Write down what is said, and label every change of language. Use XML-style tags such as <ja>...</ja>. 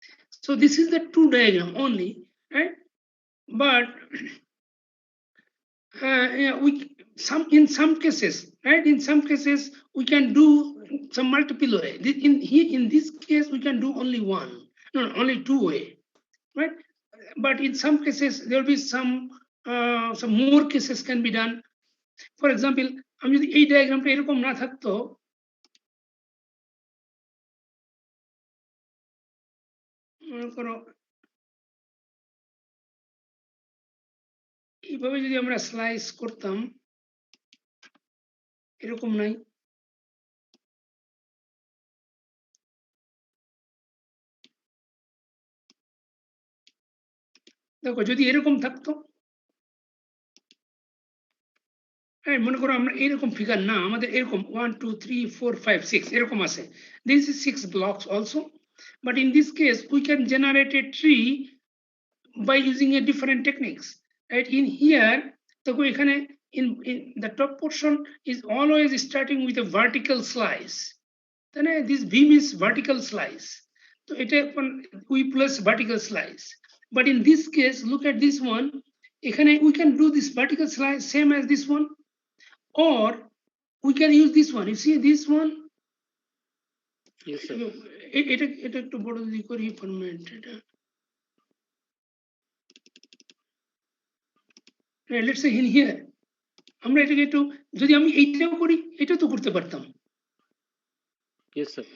<en>So this is the two diagram only, right? But yeah, in some cases, right? In some cases we can do some multiple way. In this case we can do only one, no, only two way, right? But in some cases there will be some more cases can be done. For example,</en> <bn>আমি যদি এই ডায়াগ্রামটা এরকম না থাকতো, মনে করো এইভাবে যদি আমরা স্লাইস করতাম, এরকম নাই, দেখো যদি এরকম থাকতো, হ্যাঁ মনে করো আমরা এরকম ফিগার না, আমাদের এরকম 1 2 3 4 5 6 এরকম আছে,</bn> <en>this is 6 blocks also, but in this case we can generate a tree by using a different techniques, right? In here</en> <bn>দেখো এখানে</bn> <en>in the top portion is always starting with a vertical slice, then this beam is vertical slice, so it we plus vertical slice. But in this case look at this one,</en> <bn>এখানে</bn> <en>we can do this vertical slice same as this one, or we can use this one. You see this one? Yes, sir.</en> <bn>এটা একটু বড় যদি করি format, এটা</bn> <en>let's say in here</en> <bn>আমরা এটাকে একটু যদি আমি এইটাও করি, এটা তো করতে পারতাম,</bn> <en>Yes, sir.</en>